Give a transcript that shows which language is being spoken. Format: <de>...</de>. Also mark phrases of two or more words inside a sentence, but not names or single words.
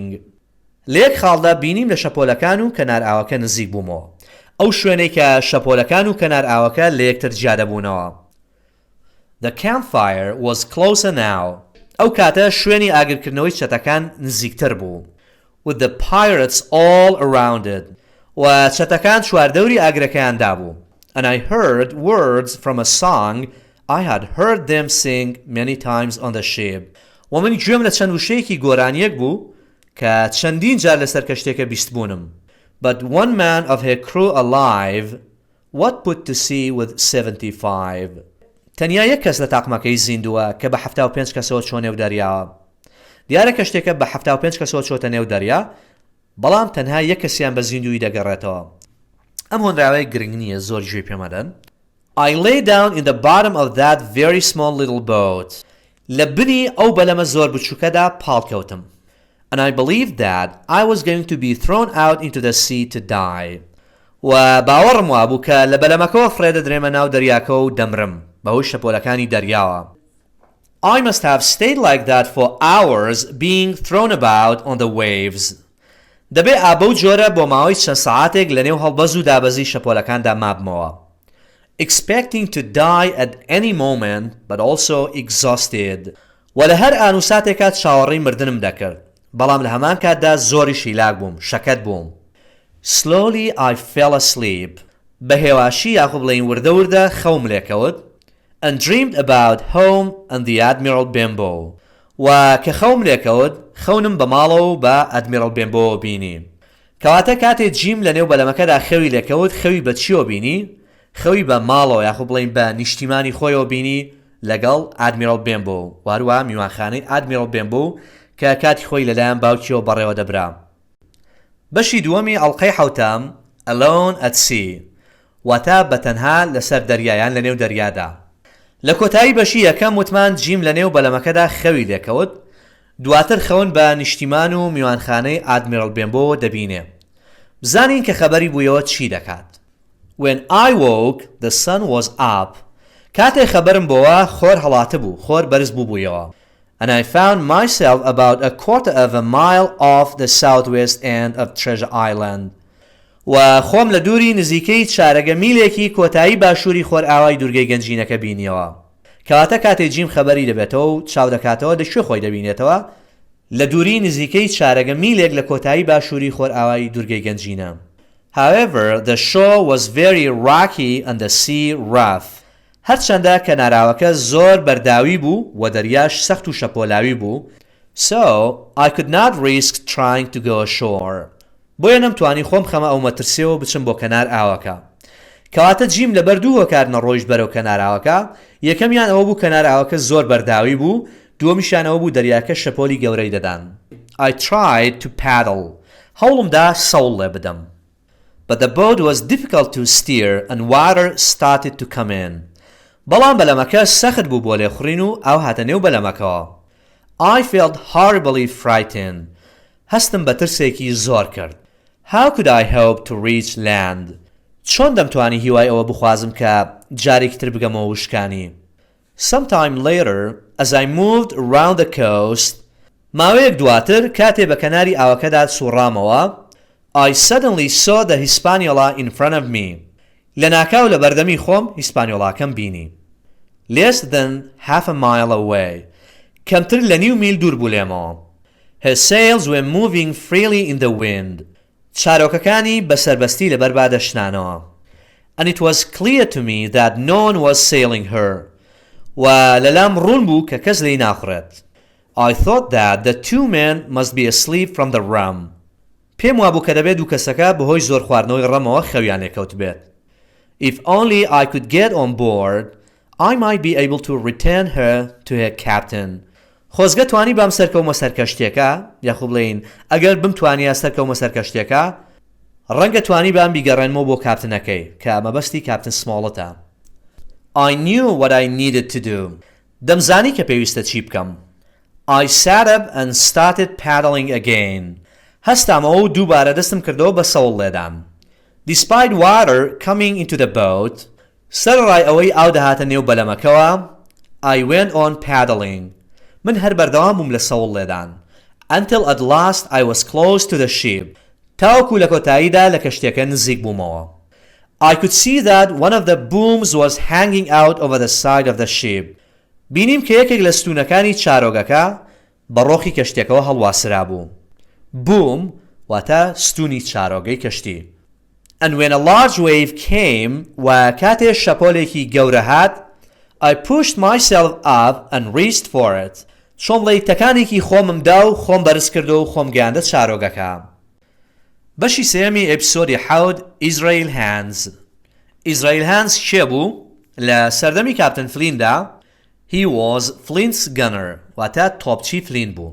<ckb>لێک خاڵدا بینیم لە شەپۆلەکان و کەنار ئاوەکە نزیک بوومەوە. ئەو شوێنەی کە شەپۆلەکان و کەنار ئاوەکە لە یەکتر جیادەبوونەوە.</ckb> <en>The campfire was closer now.</en> <ckb>ئەو کاتە شوێنی ئاگرکردنەوەی چەتەکان نزیکتر بوو.</ckb> <en>With the pirates all around it.</en> <ckb>و چەتەکان چواردەوری ئاگرەکەیاندا بوو.</ckb> <en>And I heard words from a song I had heard them sing many times on the ship.</en> <ckb>و من گوێم لە چەند وشەیەکی گۆرانیەک بوو کە چەندین جار لەسەر کەشتێکە بیست بوونم.</ckb> <en>But one man of her crew alive, what put to sea with 75?</en> <ckb>تەنیا یەک کەس لە تاقمەکەی زیندووە کە بە 75 کەسەوە چۆ نێو دەریاوە. دیارە کەشتێکە بە 75 کەسەوە چۆتە نێو دەریا، بەڵام تەنها یەک کەسیان بە زیندووی دەگەڕێتەوە. ئەم هۆنراوەی گرنگ نییە، زۆر گوێی پێمەدەن.</ckb> <en>I lay down in the bottom of that very small little boat.</en> <ckb>لە بنی ئەو بەلەمە زۆر بچووکەدا پاڵکەوتم.</ckb> <en>And I believed that I was going to be thrown out into the sea to die.</en> <ckb>و باوەڕم وابوو کە لە بەلەمەکەوە فرێدە درێمە ناو دەریاکە و دەمرم بەهۆی شەپۆلەکانی دەریاوە.</ckb> <en>I must have stayed like that for hours being thrown about on the waves.</en> <ckb>دەبێ ئابە و جۆرە بۆ ماوەی چەند سەعاتێک لە نێو هەڵبەز و دابەزی شەپۆلەکاندا مابمەوە.</ckb> <en>Expecting to die at any moment but also exhausted.</en> <ckb>و لە هەر ئان و ساتێکات چاوەڕێی مردنم دەکرد. بەڵام لە هەمان کاتدا زۆری شیلاک بووم، شەکەت بووم.</ckb> <en>Slowly I fell asleep.</en> <ckb>بە هێواشی یاخۆ بڵێین وردە وردە خەوم لێکەوت.</ckb> <en>And dreamed about home and the Admiral Benbow.</en> <ckb>و کە خەوم لێکەوت خەونم بە ماڵەوە و بە ئەدمیرال بێنبۆوە بینی. کەواتە کاتێک جیم لە نێو بەلەمەکەدا خەوی لێکەوت خەوی بە چیەوە بینی؟ خەوی بە ماڵەوە یاخۆ بڵێین بە نیشتیمانی خۆیەوە بینی لەگەڵ ئادمیرال بێنبۆ، واروە میوانخانەی ئادمیرال بێنبۆ کە کاتی خۆی لەلایەن باوکیەوە بەڕێوە دەبرا. بەشی دووەمی ئەڵقەی حەوتام Alone at Sea واتە بەتەنها لەسەر دەریایان لە نێو دەریادا. لە کۆتایی بەشی یەکەم وتمان جیم لە نێو بەلەمەکەدا خەوی لێکەوت، دواتر خەون بە نیشتیمان و میوانخانەی ئادمیرال بێنبۆ دەبینێ. بزانین کە خەبەری بوویەوە چی دەکات.</ckb> <en>When I woke the sun was up.</en> <ckb>کاتێ خەبەرم بۆوە خۆر هەڵاتە بوو، خۆر بەرز بووبوویەوە.</ckb> <en>And I found myself about a quarter of a mile off the southwest end of Treasure Island.</en> <ckb>و خۆم لە دووری نزیکەی چارەگە میلێکی کۆتایی باشووری خۆر ئاوای دورگەی گەنجینەکە بینیەوە. کەواتە کاتێ جیم خەبەری دەبێتەوە و چاو دەکاتەوە دەشوێ خۆی دەبینێتەوە لە دووری نزیکەی چارەگە میلێک لە کۆتایی باشووری خۆر ئاوای دورگەی گەنجینە.</ckb> <en>However, the shore was very rocky and the sea rough.</en> <ckb>هەرچەندە کەناراوەکە زۆر بەرداوی بوو و دەریاش سەخت و شەپۆلاوی بوو.</ckb> <en>So, I could not risk trying to go ashore.</en> <ckb>بۆیە نەمتوانی خۆم خەمە ئەو مەترسیەوە بچم بۆ کەنار ئاوەکە. کەواتە جیم لەبەر دوو هۆکار نەڕۆیشت بەرەو کەنار ئاوەکە. یەکەمیان ئەوە بوو کەنار ئاوەکە زۆر بەرداوی بوو، دووەمیشیان ئەوە بوو دەریاکە شەپۆلی گەورەی دەدان.</ckb> <en>I tried to paddle.</en> <ckb>هەوڵمدا سەوڵ لێ بدەم.</ckb> <en>But the boat was difficult to steer and water started to come in.</en> <ckb>بەڵام بەلەمەکە سەخت بوو بۆ لێخوڕین و ئاو هاتە نێو بەلەمەکەوە.</ckb> <en>I felt horribly frightened.</en> <ckb>هەستم بە ترسێکی زۆر کرد.</ckb> <en>How could I hope to reach land?</en> <ckb>چۆن دەمتوانی هیوای ئەوە بخوازم کە جارێکی تر بگەمەوە وشکانی.</ckb> <en>Sometime later, as I moved around the coast,</en> <ckb>ماوەیەک دواتر کاتێ بە کەناری ئاوەکەدا سوڕامەوە,</ckb> <en>I suddenly saw the Hispaniola in front of me.</en> <ckb>لە ناکاو لە بەردەمی خۆم هیسپانیۆڵاکەم بینی.</ckb> <en>Less than half a mile away.</en> <ckb>کەمتر لە نیو میل دوور بوو لێمەوە.</ckb> <en>Her sails were moving freely in the wind.</en> <ckb>چارۆکەکانی بەسەربەستی لەبەر با دەشنانەوە.</ckb> <en>And it was clear to me that no one was sailing her.</en> <ckb>و لەلام ڕوون بوو کە کەس لێی ناخڕێت.</ckb> <en>I thought that the two men must be asleep from the rum.</en> <ckb>پێم وابوو کە دەبێت دوو کەسەکە بەهۆی زۆر خواردنەوەی ڕەمەوە خەویان لێکەوت بێت.</ckb> <en>If only I could get on board, I might be able to return her to her captain.</en> <ckb>خۆزگە توانی بام سەرکەومە سەرکەشتێکە یاخوب بڵێین ئەگەر بمتوانیە سەرکەومە سەرکەشتێکە ڕەنگە توانی بام بیگەڕێنمەوە بۆ کاپتنەکەی کە مەبەستی کاپتن سمۆڵەتە.</ckb> <en>I knew what I needed to do.</en> <ckb>دەمزانی کە پێویستە چی بکەم.</ckb> <en>I sat up and started paddling again.</en> <ckb>هەستامەوە و دووبارە دەستم کردەوە بە سەوڵ لێدان.</ckb> <en>Despite water coming into the boat,</en> <ckb>سەرڕای ئەوەی ئاو دەهاتە نێو بەلەمەکەوە</ckb> <en>I went on paddling.</en> <ckb>من هەر بەردەوام بووم لە سەوڵ لێدان.</ckb> <en>Until at last I was close to the ship.</en> <ckb>تاوەکو لە کۆتاییدا لە کەشتێکە نزیک بوومەوە.</ckb> <en>I could see that one of the booms was hanging out over the side of the ship.</en> <ckb>بینیم کە یەکێک لە ستونەکانی چارۆگەکە بە ڕۆخی کەشتێکەوە هەڵواسرا بوو. Boom واتە ستونی چارۆگەی کەشتی.</ckb> <en>And when a large wave came</en> <ckb>و کاتێ شەپۆلێکی گەورە هات</ckb> <en>I pushed myself up and reached for it.</en> <ckb>شۆمڵەیتەکانێکی خۆمم دا و خۆم بەرز کردو و خۆم گەیاندە چارۆگەکە. بەشی سێمی ئەپیسۆدی حەوت ئیزراییل هانز. ئیزراییل هانز کێ بوو؟ لە سەردەمی کاپتن فلیندا</ckb> <en>He was Flint's gunner</en> <ckb>واتە تۆپچی فلین بوو.</ckb>